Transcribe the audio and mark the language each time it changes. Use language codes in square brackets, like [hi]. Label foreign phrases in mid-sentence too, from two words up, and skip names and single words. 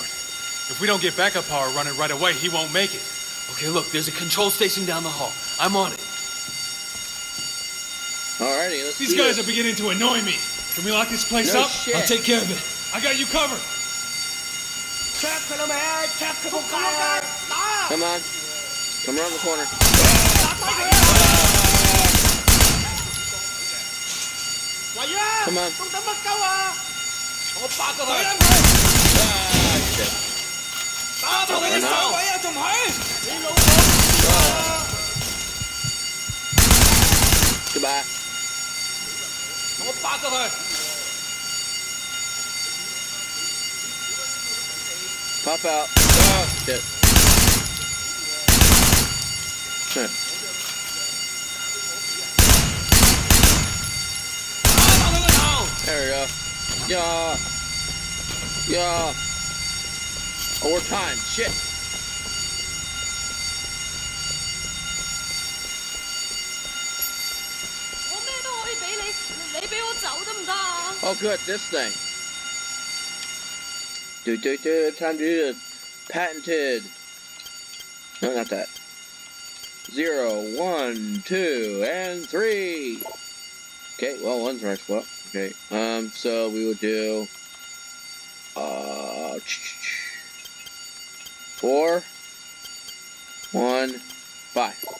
[en] If we don't get backup power running right away, he won't make it. Okay, look, there's a control station down the hall. I'm on it. Alrighty, let's These do guys this. are beginning to annoy me. Can we lock this place No up? shit. I'll take care of it. I got you covered. [yue] Trap 佢啦未？trap 佢仆街啊！打！ [en] Come on. Come around the corner. [yue] 打低佢啊！嚟啊！ [en] Come on. [yue] 仲等乜鳩啊？我八過佢。 [en] Ah, shit. [yue] 打到你啲手位啊，仲唔係？你老母！ [en] Goodbye. [yue] 我八過佢。 [en] Pop out. Oh, shit. Huh. [yue] 打到佢個頭！ [en] There we go. Yeah. Yeah. Overtime. Shit. [yue] 我咩都可以俾你，你俾我走得唔得啊？ [en] Oh, good. This thing. Time to do the patented. No, not that. 0, 1, 2, and 3. Okay, well, one's right spot. Okay, so we would do 4, 1, 5.